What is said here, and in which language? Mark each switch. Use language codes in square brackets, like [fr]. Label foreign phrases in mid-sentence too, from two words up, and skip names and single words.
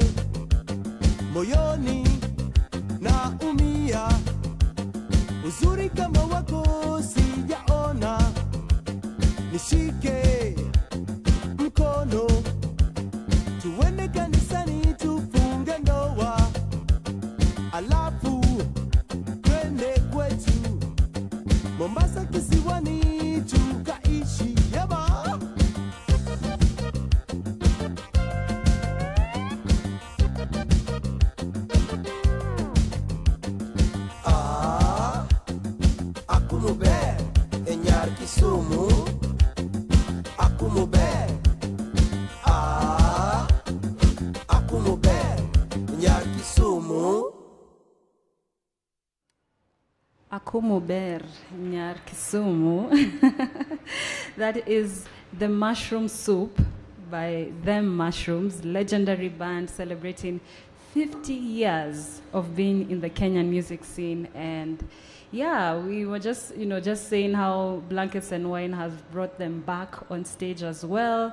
[sw] moyoni naumia, uzuri kama wako sijaona, nishike mkono, tuende kanisani tufunge ndoa, alafu twende kwetu Mombasa kisiwani tukaishi yaba. [luo] Akumube enyar Kisumu. Akumube Akumube enyar Kisumu. Akumuber Nyar Kisumu. [en] That is the mushroom soup by Them Mushrooms, legendary band celebrating 50 years of being in the Kenyan music scene. And yeah, we were just saying how Blankets and Wine has brought them back on stage as well.